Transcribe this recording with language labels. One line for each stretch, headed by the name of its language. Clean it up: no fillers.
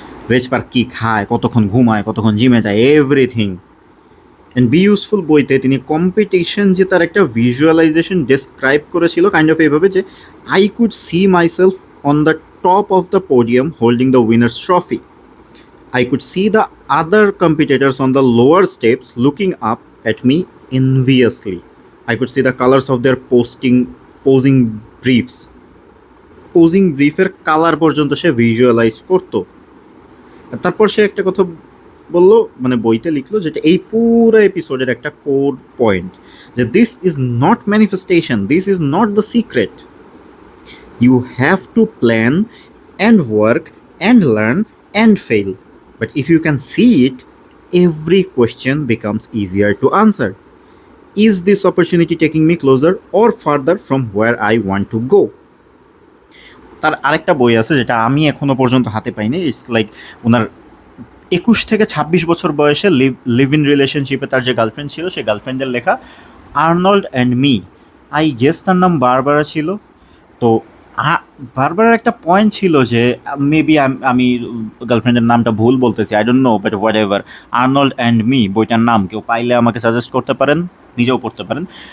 Bangla: Raise park কি খায়, কতক্ষণ ঘুমায়, কতক্ষণ জিমে যায়, এভরিথিং। অ্যান্ড বি ইউজফুল বইতে তিনি কম্পিটিশন যে তার একটা ভিজুয়ালাইজেশন ডেসক্রাইব করেছিল কাইন্ড অফ এইভাবে যে
English: I could see myself on the top of the podium holding the winner's trophy. I could see the other competitors on the lower steps looking up at me enviously. I could see the colors of their posing briefs.
Bangla: Posing ব্রিফের colour পর্যন্ত সে visualise করতো। আর তারপর সে একটা কথা বললো, মানে বইতে লিখলো, যেটা এই পুরো এপিসোডের একটা কোড পয়েন্ট, যে
English: This is not manifestation, this is not the secret, you have to plan and work and learn and fail, but if you can see it, every question becomes easier to answer. Is this opportunity taking me closer or further from where I want to go?
Bangla: তার আরেকটা বই আছে যেটা আমি এখনো পর্যন্ত হাতে পাইনি, ইটস লাইক ওনার 21 থেকে 26 বছর বয়সে লিভ ইন রিলেশনশিপে তার যে গার্লফ্রেন্ড ছিল সেই গার্লফ্রেন্ডের লেখা, Arnold and me.
English: I guess
Bangla: তার নাম বারবারা ছিল। তো বারবারার একটা পয়েন্ট ছিল যে মেবি আমি গার্লফ্রেন্ডের নামটা ভুল বলতেছি,
English: I don't know, but whatever,
Bangla: Arnold and me বইটার নাম কেউ পাইলে আমাকে সাজেস্ট করতে পারেন, নিজেও পড়তে পারেন।